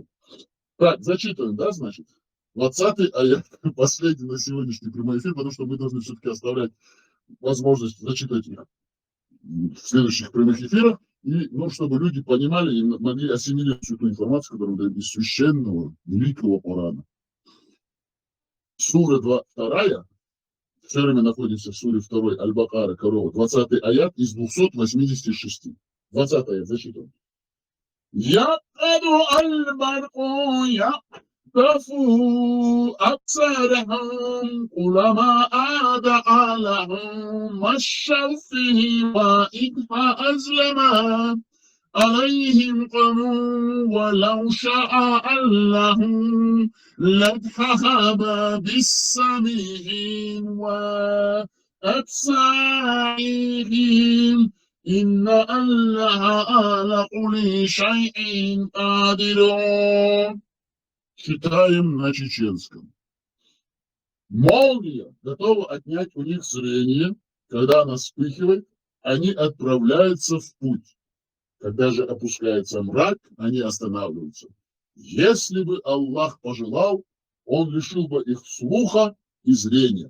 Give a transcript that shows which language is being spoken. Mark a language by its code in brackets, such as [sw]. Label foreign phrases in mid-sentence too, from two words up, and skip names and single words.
[ru] Так, зачитываем, да, значит? 20-й аят, последний на сегодняшний прямой эфир, потому что мы должны все-таки оставлять возможность зачитать их в следующих прямых эфирах, и, ну, чтобы люди понимали и могли ассимилировать всю ту информацию, которую мы даем из священного, великого Корана. Сура 2, все время находимся в суре 2 Аль-Бакара, корова, 20-й аят из 286. 20-й аят, зачитываем. [ar] يكاد البرق يقطفوا أبصارهم كلما أضاء لهم مشوا فيه وإذا أظلم عليهم قالوا ولو شاء الله لذهب بالسمعهم وأبصارهم إن الله على كل شيء قادر. [ru] Читаем на чеченском. Молния готова отнять у них зрение, когда она вспыхивает, они отправляются в путь. Когда же опускается мрак, они останавливаются. Если бы Аллах пожелал, Он лишил бы их слуха и зрения.